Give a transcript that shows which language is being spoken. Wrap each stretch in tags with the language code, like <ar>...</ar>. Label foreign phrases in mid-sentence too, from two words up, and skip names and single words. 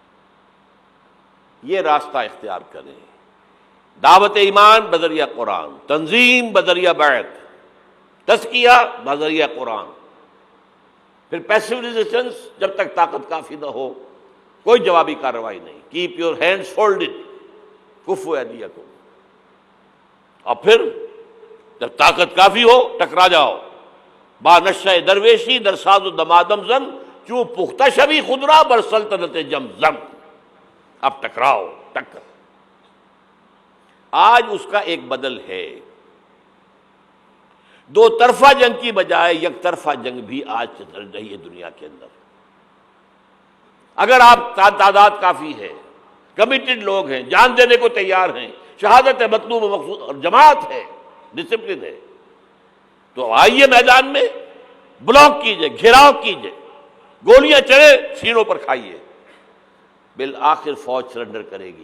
<ur>یہ راستہ اختیار کریں، دعوت ایمان بذریعہ قرآن، تنظیم بذریعہ بیعت، تزکیہ بذریعہ قرآن، پھر</ur> <en>passive resistance,</en> <ur>جب تک طاقت کافی نہ ہو کوئی جوابی کارروائی نہیں،</ur> <en>keep your hands folded</en> <ar>کفوا ایدیکم،</ar> <ur>اور پھر جب طاقت کافی ہو ٹکرا جاؤ،</ur> <fa>با نشہ درویشی در ساز و دمادم زن چوں پختہ شبی خدرا بر سلطنت جمزم۔</fa> <ur>اب ٹکراؤ، ٹکر۔ آج اس کا ایک بدل ہے، دو طرفہ جنگ کی بجائے یک طرفہ جنگ بھی آج چل رہی ہے دنیا کے اندر۔ اگر آپ تعداد کافی ہے، کمیٹڈ لوگ ہیں، جان دینے کو تیار ہیں، شہادت مطلوب و مقصود اور جماعت ہے، ڈسپلن ہے، تو آئیے میدان میں، بلاک کیجئے، گھیراؤ کیجئے، گولیاں چڑھے سینوں پر کھائیے، بالآخر فوج سرنڈر کرے گی۔</ur>